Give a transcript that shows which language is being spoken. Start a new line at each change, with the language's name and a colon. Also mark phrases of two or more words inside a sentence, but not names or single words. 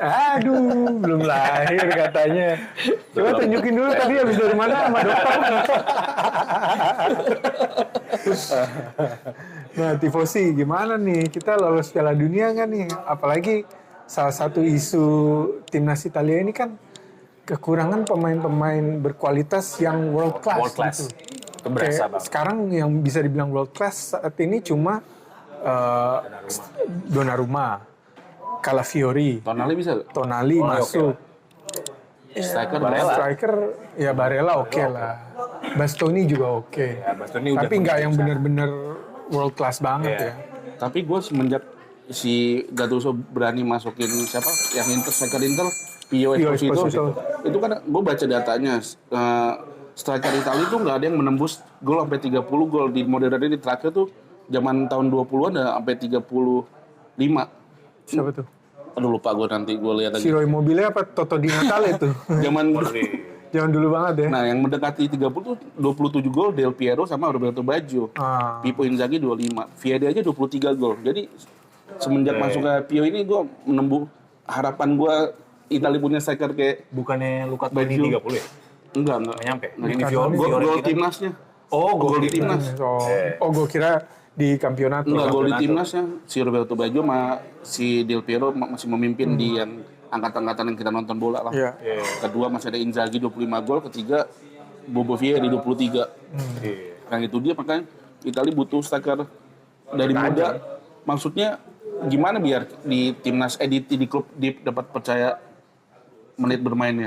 Indonesian: Aduh, belum lahir katanya. Coba tunjukin dulu tadi habis dari mana sama dokter. Nah, tifosi gimana nih? Kita lolos Piala Dunia nggak nih? Apalagi salah satu isu timnas Italia ini kan kekurangan pemain-pemain berkualitas yang
English: world class. world class.
Indonesian: Gitu. Itu berasa Kayak banget. sekarang yang bisa dibilang world class saat ini cuma Donnarumma, Calafiori, Tonali bisa gak? Tonali masuk. Striker Barella. Striker ya Barella oke lah. Bastoni juga oke. Ya, Bastoni udah Tapi nggak yang benar-benar
English: world class
Indonesian: banget Iya. ya. Tapi gue semenjak si Gattuso berani masukin siapa yang striker Inter, Pio Esposito. Itu kan gue baca datanya. Striker Italia itu nggak ada yang menembus gol sampai 30 gol. Di modern ini terakhir tuh zaman tahun 20-an ada sampai 35. Siapa tuh? Aduh lupa gue nanti gue lihat Si lagi. Roy Mobile apa Toto Di Natale tuh? Zaman Jangan dulu banget ya. nah yang mendekati 30 tuh 27 gol Del Piero sama Roberto Baggio. Ah. Pippo Inzaghi 25. Vieri aja 23 gol. Jadi semenjak masuk ke Pio ini gue menembus harapan gue Italia punya striker kayak bukannya Luka Toni 30 ya? enggak. Nggak nyampe. Nggak Ini nyampe. Fiore Gol kita. timnasnya. Oh, Gol di timnas. Gue kira di Campionato. Enggak, gol di timnasnya si Roberto Baggio sama si Del Piero masih memimpin di yang angkatan-angkatan yang kita nonton bola lah. Iya. Kedua masih ada Inzaghi 25 gol, ketiga Bobo Vieri 23. Iya. Nah itu dia makanya Italia butuh striker dari muda. Maksudnya gimana biar di timnas di klub dapat percaya menit bermainnya.